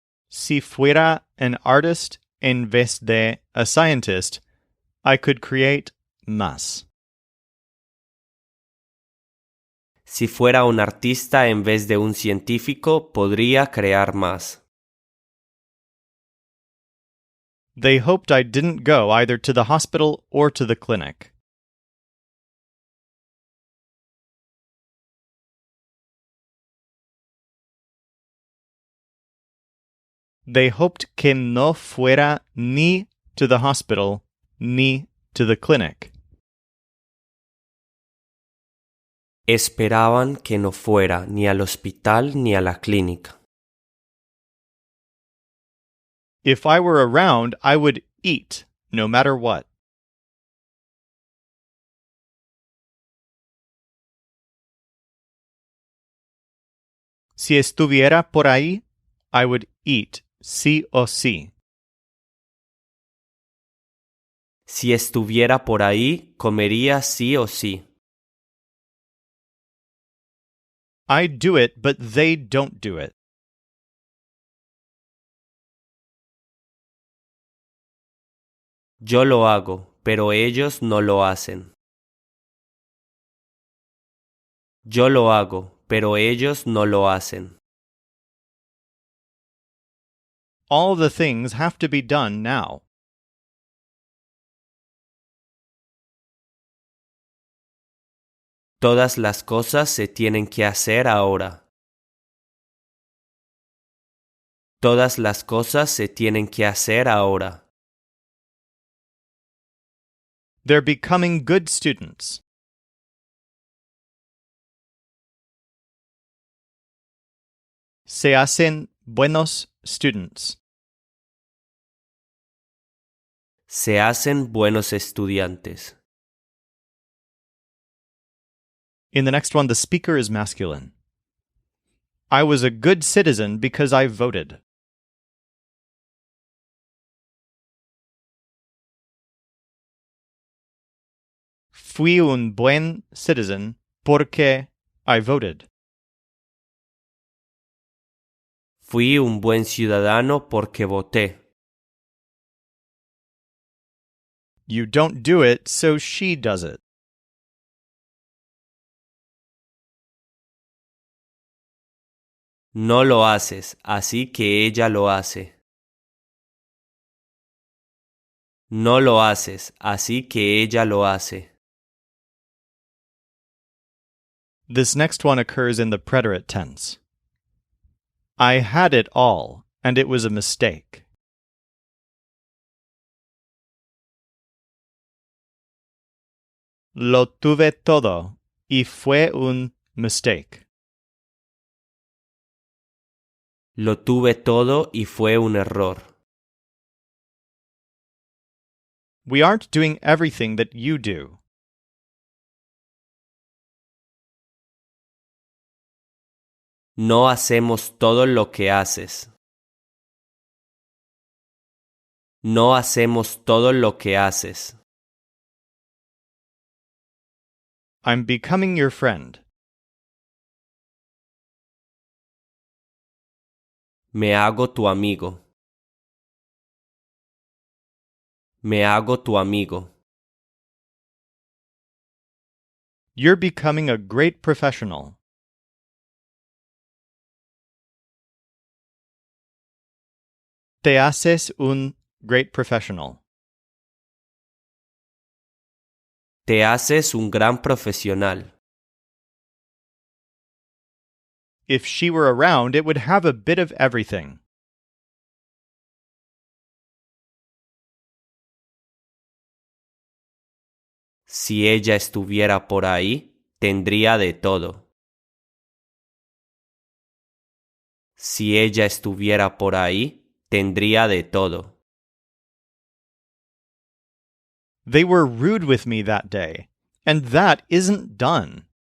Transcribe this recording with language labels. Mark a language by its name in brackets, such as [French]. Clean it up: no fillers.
[Spanish] Si fuera [English] an artist [Spanish] en vez de [English] a scientist, I could create [Spanish] más. Si fuera un artista en vez de un científico, podría crear más. [English] They hoped I didn't go either to the hospital or to the clinic. They hoped [Spanish] que no fuera ni [English] to the hospital [Spanish] ni [English] to the clinic. [Spanish] Esperaban que no fuera ni al hospital ni a la clínica. [English] If I were around, I would eat, no matter what. [Spanish] Si estuviera por ahí, [English] I would eat, [Spanish] sí o sí. Si estuviera por ahí, comería sí o sí. [English] I do it, but they don't do it. [Spanish] Yo lo hago, pero ellos no lo hacen. Yo lo hago, pero ellos no lo hacen. [English] All the things have to be done now. [Spanish] Todas las cosas se tienen que hacer ahora. Todas las cosas se tienen que hacer ahora. [English] They're becoming good students. [Spanish] Se hacen buenos [English] students. [Spanish] Se hacen buenos estudiantes. [English] In the next one, the speaker is masculine. I was a good citizen because I voted. [Spanish] Fui un buen [English] citizen [Spanish] porque [English] I voted. [Spanish] Fui un buen ciudadano porque voté. [English] You don't do it, so she does it. [Spanish] No lo haces, así que ella lo hace. No lo haces, así que ella lo hace. [English] This next one occurs in the preterite tense. I had it all, and it was a mistake. [Spanish] Lo tuve todo, y fue un [English] mistake. [Spanish] Lo tuve todo y fue un error. [English] We aren't doing everything that you do. [Spanish] No hacemos todo lo que haces. No hacemos todo lo que haces. [English] I'm becoming your friend. [Spanish] Me hago tu amigo. Me hago tu amigo. [English] You're becoming a great professional. [Spanish] Te haces un [English] great professional. [Spanish] Te haces un gran profesional. [English] If she were around, it would have a bit of everything. [Spanish] Si ella estuviera por ahí, tendría de todo. Si ella estuviera por ahí, tendría de todo. [English] They were rude with me that day, and that isn't done.